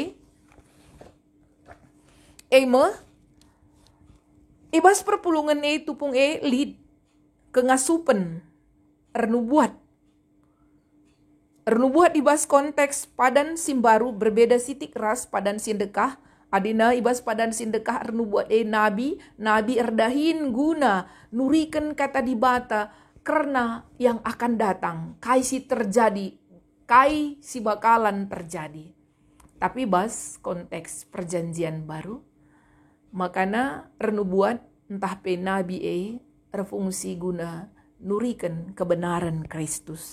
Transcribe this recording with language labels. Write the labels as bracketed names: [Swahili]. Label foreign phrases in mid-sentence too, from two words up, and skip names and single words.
[Batak Karo] ibas perpulungan tupung lid kengasupen ernubuat ibas konteks padan simbaru berbeda sitik ras padan sindekah adina ibas padan sindekah ernubuat nabi erdahin guna nurikan kata dibata [Indonesian] karena yang akan datang, [Batak Karo] kai si bakalan terjadi. Tapi bas konteks [Indonesian] perjanjian baru, [Batak Karo] makana renubuat entah pe nabi refungsi guna nurikan kebenaran Kristus.